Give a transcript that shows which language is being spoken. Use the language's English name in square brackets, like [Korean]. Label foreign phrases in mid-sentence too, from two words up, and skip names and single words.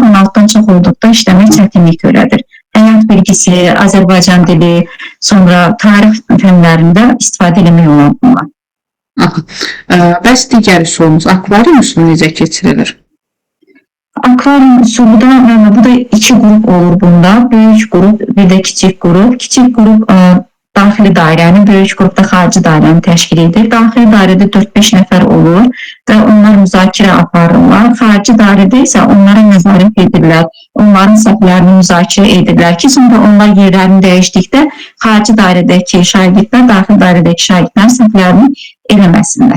[Azerbaijani] 16-dan çox olduqda işləmək çətinlik törədir. Həyat bilgisi, Azərbaycan dili, sonra tarix fənlərində istifadə eləmək olar bunlar. Bəs digər üsulumuz, akvarium üsulu necə keçirilir? Akvarium üsulu da bu da iki grup olur bunda. [Turkish] Büyük grup bir de küçük grup. Küçük grup [Azerbaijani] daxili dairəni, böyük qrupda xarici dairəni təşkil edir. Daxili dairədə 4-5 nəfər olur və onlar müzakirə aparırlar. Xarici dairədə isə onlara nəzarət edirlər. Onların səhvlərini müzakirə edirlər ki, sonra onlar yerlərini dəyişdikdə xarici dairədəki şagirdlər, daxili dairədəki şagirdlərin səhvlərini eləməsinlər.